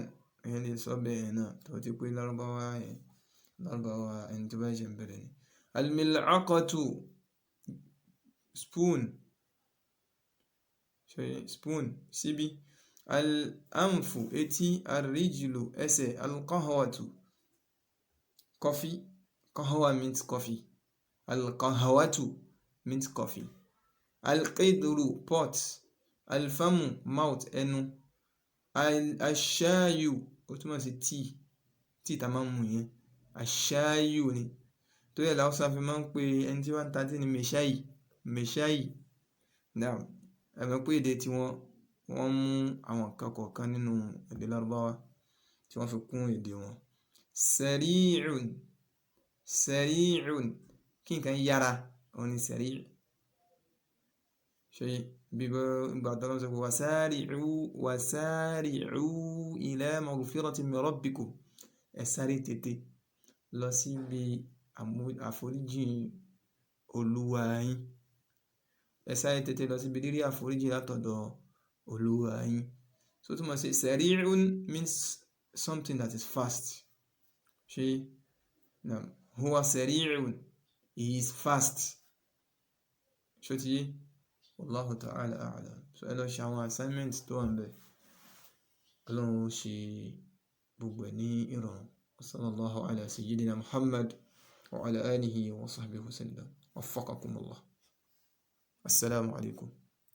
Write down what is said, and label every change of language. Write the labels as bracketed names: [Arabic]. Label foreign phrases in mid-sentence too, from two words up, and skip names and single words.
[Yoruba] Ẹ̀yẹn lè sọ bẹ́ẹ̀ náà tó ti pé lárúbáwá ẹni tó bá ṣe ń bẹ̀rẹ̀ ni. [Arabic] Al-mil'aqatu spoon. [Yoruba] Spoon síbí. Al-anfu etí. [Arabic] Al-rijlu ẹsẹ̀. Al-qahwatu coffee. [English] Qahwa means coffee. Al-qahwatu means coffee. [Arabic] Al-qidru pot. Al-famu mouth ẹnu. [Yoruba] Al-shayu ó túmọ̀ sí tea tá máa ń mu yẹn. Al-shayu ni. Tó yẹ láwùsá fi máa ń pe ẹni tí wọ́n ń ta tí ní meshayi. Now ẹ mọ̀ pé èdè tí wọ́n mú àwọn nǹkan kọ̀ọ̀kan nínú èdè lárúbáwá tí wọ́n fi kún èdè wọn. Sari'un kí nǹkan yára òun ni sari'. Ṣé bíbọ́ ìgbà tó lọ́n sọ pé [Arabic] وسارعوا إلى مغفرة من ربكم, [Yoruba] ẹ sáré tètè lọ síbi àforíjì Olúwa yín. Ẹ sáré tètè lọ síbi rírí àforíjì látọ̀dọ̀ Olúwa yín. [English] So [Yoruba] túmọ̀ sí [English] sari'un means something that is fast. [Yoruba] Ṣé [Arabic] هو سريع [English] he is fast [Yoruba] ṣó ti yé [Arabic] والله تعالى أعلم [Yoruba] so ẹ lọ ṣe àwọn assignment tó wà ń bẹ̀ ọlọ́run ó ṣe gbogbo ẹ̀ ní ìrọ̀rùn [Arabic] صلى الله على سيدنا محمد وعلى آله وصحبه وسلم وفقكم الله السلام عليكم